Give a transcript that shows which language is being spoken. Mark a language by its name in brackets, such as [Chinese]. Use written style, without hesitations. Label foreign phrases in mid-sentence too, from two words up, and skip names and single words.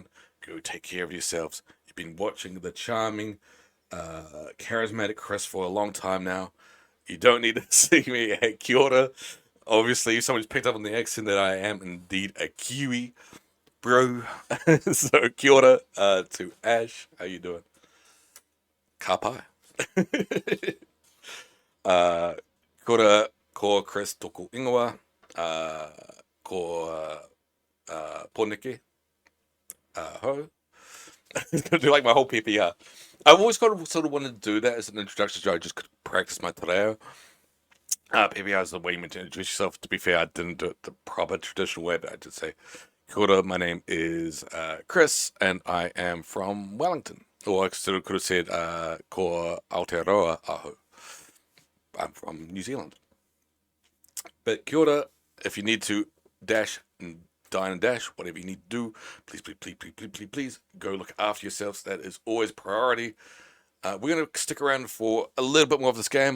[English] Go take care of yourselves. You've been watching the charming, charismatic Chris for a long time now. You don't need to see me at [Māori] Kia ora. [English] Obviously, somebody's picked up on the accent that I am indeed a Kiwi, bro. So [Māori] Kia ora [English] to Ash. How you doing? [Māori] Ka pai. Kia ora ko Chris toko ingoa. Ko Poneke. Ho. [English] It's going to do like my whole PPR. I've always sort of wanted to do that as an introduction, so I just could practice my [Māori] te reo. [English] PPR is the way you meant to introduce yourself. To be fair, I didn't do it the proper traditional way, but I did say, [Māori] Kia ora, [English] my name is Chris, and I am from Wellington. Or I sort of could have said, [Māori] ko Aotearoa aho. [English] I'm from New Zealand. [Māori] But Kia ora, [English] if you need to dash and dine and dash, whatever you need to do, please, please, please, please, please, please, please go look after yourselves. That is always priority. We're going to stick around for a little bit more of this game.